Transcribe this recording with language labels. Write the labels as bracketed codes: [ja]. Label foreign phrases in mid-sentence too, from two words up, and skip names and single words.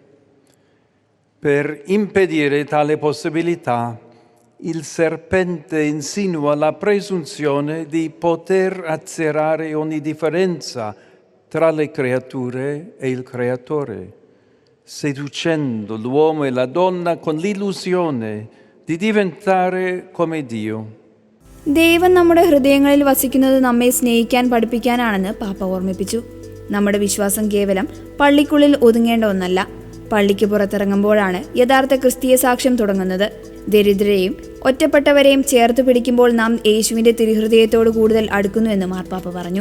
[it] Per impedire tale possibilità, il serpente insinua la presunzione di poter azzerare ogni differenza tra le creature e il Creatore, seducendo l'uomo e la donna con l'illusione di diventare come Dio. [ml] ദൈവം നമ്മുടെ ഹൃദയങ്ങളിൽ വസിക്കുന്നത് നമ്മെ സ്നേഹിക്കാൻ പഠിപ്പിക്കാനാണെന്ന് പാപ്പ ഓർമ്മിപ്പിച്ചു. നമ്മുടെ വിശ്വാസം കേവലം പള്ളിക്കുള്ളിൽ ഒതുങ്ങേണ്ട ഒന്നല്ല. പള്ളിക്ക് പുറത്തിറങ്ങുമ്പോഴാണ് യഥാർത്ഥ ക്രിസ്തീയ സാക്ഷ്യം തുടങ്ങുന്നത്. ദരിദ്രരെയും ഒറ്റപ്പെട്ടവരെയും ചേർത്ത് പിടിക്കുമ്പോൾ നാം യേശുവിന്റെ തിരുഹൃദയത്തോട് കൂടുതൽ അടുക്കുന്നുവെന്ന് മാർപ്പാപ്പ പറഞ്ഞു.